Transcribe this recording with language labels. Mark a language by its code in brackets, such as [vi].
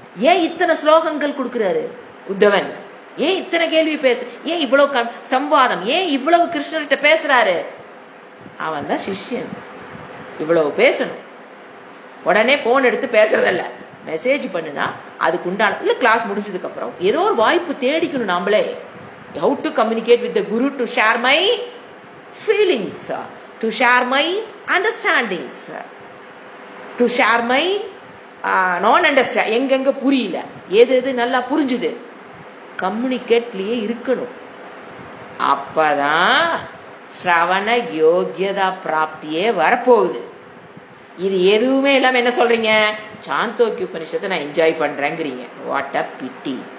[ta] ஏன் இத்தனை ஸ்லோகங்கள் கொடுக்கிறாரு உத்தவன்? ஏன் இத்தனை கேள்வி பேச, ஏன் இவ்வளவு சம்வாதம், ஏன் இவ்வளவு கிருஷ்ணர்கிட்ட பேசுறாரு? அவன் தான் சிஷ்யன், இவ்வளவு பேசணும். உடனே போன் எடுத்து பேசுறதல்ல, மெசேஜ் பண்ணுனா அதுக்கு உண்டான இல்ல. கிளாஸ் முடிஞ்சதுக்கு அப்புறம் ஏதோ ஒரு வாய்ப்பு தேடிக்கணும் நாமளே. [en] How to communicate with the guru to share my feelings, to share my understandings, to share my non understand. [ta] எங்கெங்க புரியல, எது எது நல்லா புரிஞ்சுது, கம்யூனிகேட்லயே இருக்கணும். அப்பதான் ஸ்ரவண யோகியதா பிராப்தியே வரப்போகுது. இது எதுவுமே இல்லாம என்ன சொல்றீங்க, சாந்தோக்கிய உபனிஷத்தை நான் என்ஜாய் பண்றேங்கிறீங்க. [en] What a pity.